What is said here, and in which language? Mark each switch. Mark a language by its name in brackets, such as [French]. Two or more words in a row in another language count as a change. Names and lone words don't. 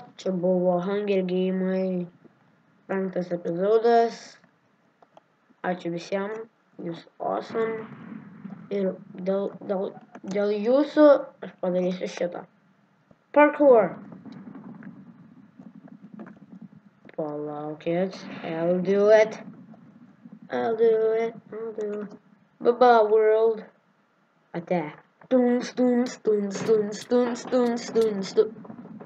[Lithuanian] Čia buvo Hunger Game'ai 5 epizodas. Ačiū visiems. Jūs awesome. Ir dėl jūsų aš padarysiu šitą. Parkour. Palaukit. [English] I'll do it. Bye-bye, world. Attack. Tuns.